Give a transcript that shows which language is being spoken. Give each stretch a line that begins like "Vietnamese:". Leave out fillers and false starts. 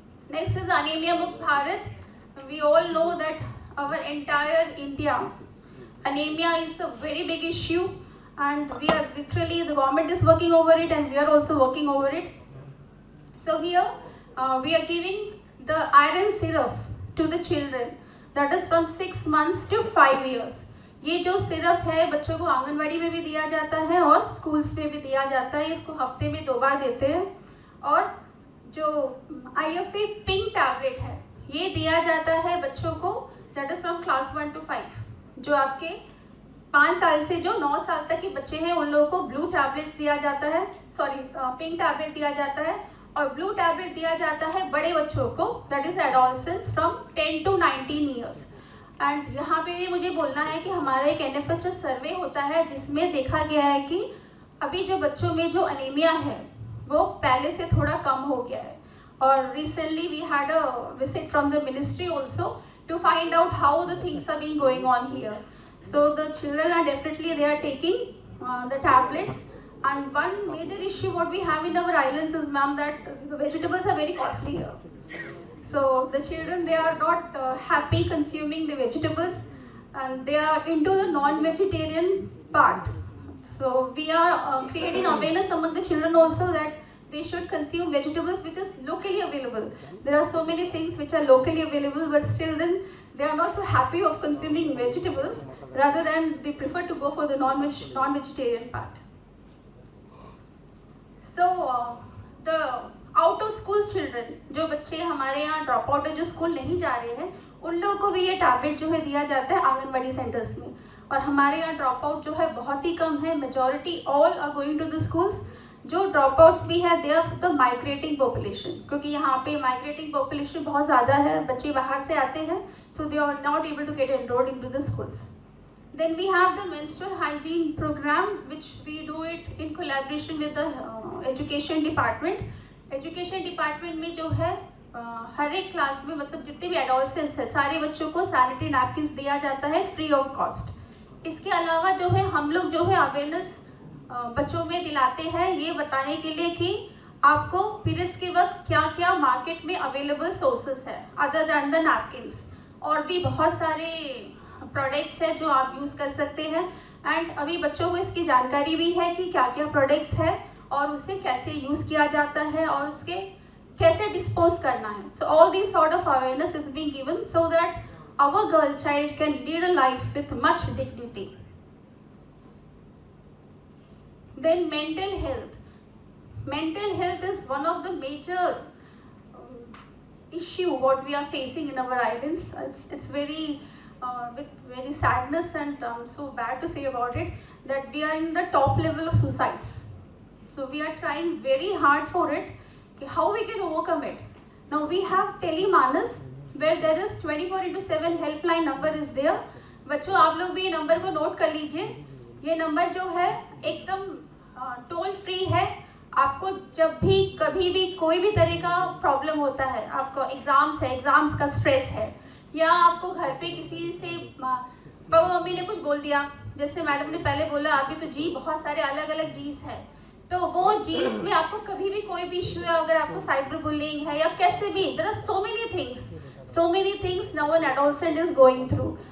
English: Next is Anemia Mukt Bharat. We all know that our entire India, anemia is a very big issue, and we are literally, the government is working over it and we are also working over it. So here we are giving the iron syrup to the children, that is from 6 months to 5 years.
Hindi: ये जो syrup है बच्चों को आंगनवाड़ी में भी दिया जाता है और स्कूल्स में भी दिया जाता है. इसको हफ्ते में 2 बार देते हैं. और जो IFA पिंक टैबलेट है ये दिया जाता है बच्चों को,
English: That is from class 1 to 5.
Hindi: जो आपके 5 साल से जो 9 साल तक के बच्चे हैं उन लोगों को ब्लू टैबलेट्स दिया जाता है, पिंक टैबलेट दिया जाता है. और ब्लू टैबलेट दिया जाता है बड़े बच्चों को,
English: That is adolescence from 10 to 19 years.
Hindi: And यहाँ पे भी मुझे बोलना है कि हमारा एक NFHS सर्वे होता है जिसमें देखा गया है कि अभी जो बच्चों में जो अनीमिया है वो पहले से थोड़ा कम हो गया है.
English: और recently we had a visit from the ministry also to find out how the things are being going on here. So the children are definitely, they are taking the tablets. And one major issue what we have in our islands is, ma'am, that the vegetables are very costly here. So the children, they are not happy consuming the vegetables, and they are into the non-vegetarian part. So we are creating awareness among the children also that they should consume vegetables which is locally available. There are so many things which are locally available, but still then they are not so happy of consuming vegetables, rather than they prefer to go for the non-vegetarian part. So the out of school children,
Hindi: जो बच्चे हमारे यहाँ drop out है, जो school नहीं जा रहे हैं, उन लोगों को भी ये टैबलेट जो है दिया जाता है आंगनबाड़ी सेंटर्स में. और हमारे यहाँ ड्रॉप आउट जो है बहुत ही कम है,
English: Majority all are going to the schools.
Hindi: जो ड्रॉप आउट्स भी है
English: they are the migrating population,
Hindi: क्योंकि यहाँ पे माइग्रेटिंग पॉपुलेशन बहुत ज़्यादा है, बच्चे बाहर से आते हैं,
English: So they are not able to get enrolled into the schools. Then we have the menstrual hygiene program, which we do it in collaboration with the education department.
Hindi: Education department में जो है हर एक क्लास में, मतलब जितने भी एडोलसेंट्स है सारे बच्चों को सैनिटरी नैपकिन्स दिया जाता है फ्री ऑफ कॉस्ट. इसके अलावा जो है हम लोग जो है अवेयरनेस बच्चों में दिलाते हैं, ये बताने के लिए कि आपको पीरियड्स के वक्त क्या क्या मार्केट में अवेलेबल सोर्सेस है
English: Other than the napkins.
Hindi: और भी बहुत सारे प्रोडक्ट्स है जो आप यूज़ कर सकते हैं. एंड अभी बच्चों को इसकी जानकारी भी है कि क्या क्या प्रोडक्ट्स है और उसे कैसे यूज़ किया जाता है और उसके कैसे डिस्पोज करना है.
English: So all this sort of awareness is being given so that our girl child can lead a life with much dignity. Then mental health. Mental health is one of the major issue what we are facing in our islands. It's very with very sadness and so bad to say about it that we are in the top level of suicides. So we are trying very hard for it. How we can overcome it? Now we have Telemanas where there is 24/7 helpline number is there.
Hindi: बच्चों आप लोग भी ये number को note कर लीजिए. ये number जो है एकदम टोल फ्री है. आपको जब भी कभी भी कोई भी तरह का प्रॉब्लम होता है, आपको एग्जाम्स है, एग्जाम्स का स्ट्रेस है, या आपको घर पे किसी से पापा मम्मी ने कुछ बोल दिया, जैसे मैडम ने पहले बोला अभी तो जी बहुत सारे अलग अलग जीस है, तो वो जीस में आपको कभी भी कोई भी इशू है, अगर आपको साइबर बुलिंग है या कैसे भी,
English: There are so many things now an adolescent is going through.